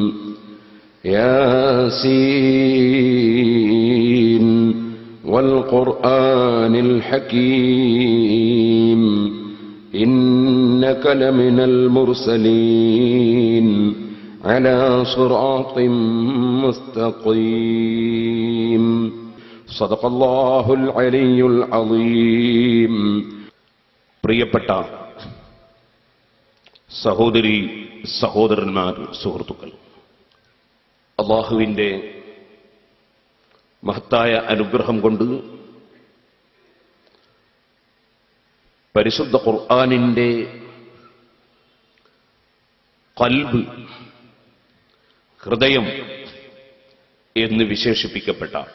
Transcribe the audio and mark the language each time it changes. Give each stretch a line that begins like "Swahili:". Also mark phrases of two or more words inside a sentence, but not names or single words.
Arabic: ياسين والقرآن الحكيم إنك لمن المرسلين على صراط مستقيم. صدق الله العلي العظيم.
Malayalam: പ്രിയപ്പെട്ട സഹോദരി സഹോദരന്മാർ, സുഹൃത്തുക്കൾ, അല്ലാഹുവിൻ്റെ മഹത്തായ അനുഗ്രഹം കൊണ്ട് പരിശുദ്ധ ഖുർആനിൻ്റെ ഖൽബ്, ഹൃദയം എന്ന് വിശേഷിപ്പിക്കപ്പെട്ട